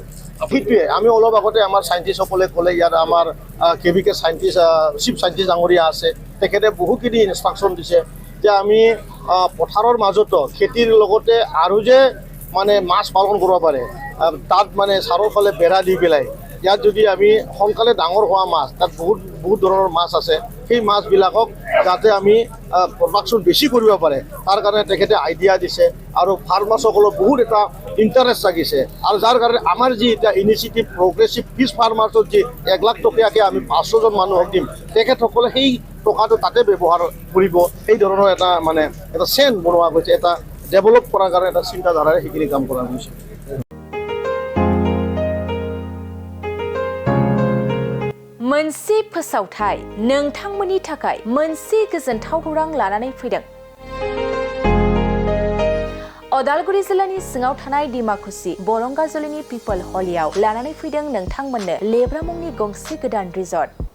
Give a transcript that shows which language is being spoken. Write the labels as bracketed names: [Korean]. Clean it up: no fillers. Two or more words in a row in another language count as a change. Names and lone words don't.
[Assamese] সেইটোৱে আমি অলপ আগতে আমাৰ চাইণ্টিষ্টসকলে ক'লে, ইয়াত আমাৰ কেভিকে [English] chief scientist [Assamese] ডাঙৰীয়া আছে, তেখেতে বহুখিনি ইনষ্ট্ৰাকশ্যন দিছে যে আমি পথাৰৰ মাজতো খেতিৰ লগতে আৰু যে মাছ পালন কৰিব পাৰে তাত চাৰিওফালে বেৰা দি পেলাই ইয়াত যদি আমি সোনকালে ডাঙৰ হোৱা মাছ, তাত বহুত ধৰণৰ মাছ আছে, সেই মাছবিলাকক যাতে আমি প্ৰডাকশ্যন বেছি কৰিব পাৰে তাৰ কাৰণে তেখেতে আইডিয়া দিছে আৰু ফাৰ্মাৰ্ছসকলৰ বহুত এটা ইণ্টাৰেষ্ট জাগিছে। আৰু যাৰ কাৰণে আমাৰ যি এতিয়া [English] initiative progressive fish [Assamese] ফাৰ্মাৰ্ছৰ যি 1 লাখ টকীয়াকৈ আমি 500জন মানুহক দিম, তেখেতসকলে সেই টকাটো তাতে ব্যৱহাৰ কৰিব এই ধৰণৰ এটা মানে এটা চেন বনোৱা গৈছে এটা ডেভেলপ কৰাৰ কাৰণে এটা চিন্তাধাৰাৰে সেইখিনি কাম কৰা হৈছে [Bodo] मोनसे फोसावथाय नोंथांमोननि थाखाय मोनसे गोजोनथाव खौरां लानानै फैदों अदालगुरि जिल्लानि सिङाव थानाय डिमाकुसि बरंगाजुलिनि पिपल हलियाव लानानै फैदों नोंथांमोननो लेब्रा मुंनि गंसे गोदान रिजर्ट